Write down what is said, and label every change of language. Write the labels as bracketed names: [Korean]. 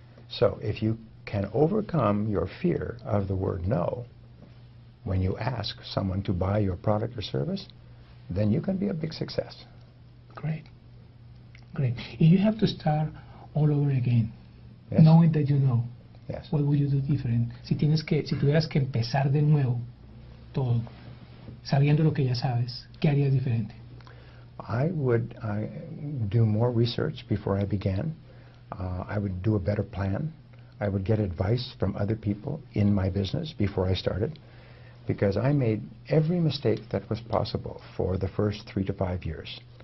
[English] So if you can overcome your fear of the word no when you ask someone to buy your product or service, then you can be a big success. Great. Great. If you have to start all over again, Yes. knowing that you know, Yes. what would you do different? [Spanish] Si tuvieras que empezar de nuevo todo, sabiendo lo que ya sabes, ¿qué harías diferente? [English] I would do more research before I began. I would do a better plan. I would get advice from other people in my business before I started, because I made every mistake that was possible for the first 3 to 5 years.